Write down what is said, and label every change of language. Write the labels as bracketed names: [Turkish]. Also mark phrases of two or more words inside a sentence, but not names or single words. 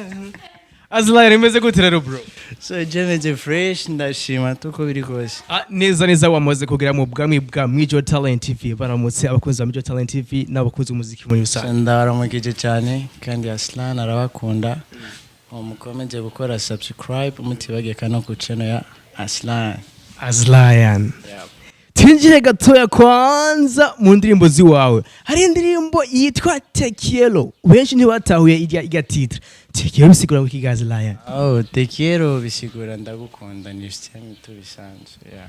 [Rundi] Azlion imeze gute rero bro? So jemeze fresh ndashima tuko biri kose. Neza wamaze kugera mu bwami bwa Imico Talent TV. Baramutse abakunzi ba Imico Talent TV n'abakunzi umuziki muri rusange. Ndabaramukije cyane kandi Azlion arabakunda. Mukomeze gukora subscribe mutibageka no ku channel ya Azlion. Tinjire gatoya kwanza mu ndirimbo ziwawe. Hari indirimbo yitwa Tekielo. Benshi ntibatahuye irya titre. Tekielo bisigura ngo kigazi Azlion. Tekielo bisigura ndagukunda ni cyane tubisanzwe yeah.